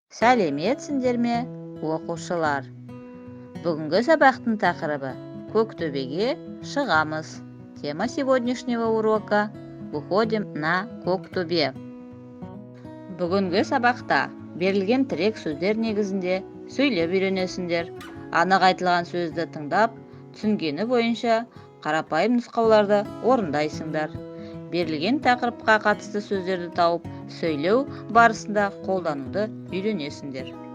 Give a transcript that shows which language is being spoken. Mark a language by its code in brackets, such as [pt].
[kk] Сәлеметсіңдер ме, оқушылар? Бүгінгі сабақтың тақырыбы Көктөбеге шығамыз. [ru] Тема сегодняшнего урока «Выходим на Көктөбе». [kk] Бүгінгі сабақта берілген тірек сөздер негізінде сөйлеп үйренесіңдер. Анық айтылған сөзді тыңдап, түсінгені бойынша қарапайым нұсқауларды орындайсыңдар. Берілген тақырыпқа қатысты сөздерді тауып, сөйлеу барысында қолдануды үйренесіңдер.